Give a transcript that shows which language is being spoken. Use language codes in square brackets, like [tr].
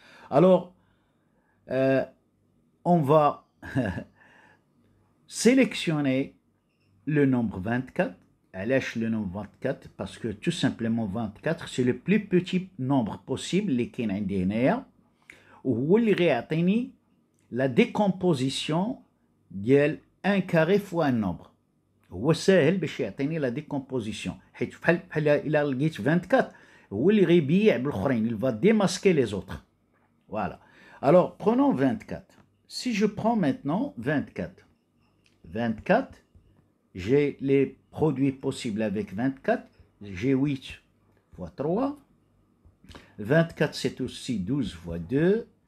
[fr] Alors, on va sélectionner le nombre 24. Lâche le nombre 24 parce que tout simplement 24 c'est le plus petit nombre possible [ar] اللي كاين عندي هنايا وهو اللي غيعطيني [fr] la décomposition [ar] ديال [fr] 1 carré fois un nombre. [ar] هو ساهل باش يعطيني لا ديكومبوزيسيون حيت بحال الا لقيت 24 هو اللي غيبيع بالاخرين. [fr] Il va démasquer les autres. Voilà. Alors prenons 24. Si je prends maintenant 24, j'ai les produits possibles avec 24. J'ai 8 fois 3. 24 c'est aussi 12 fois 2.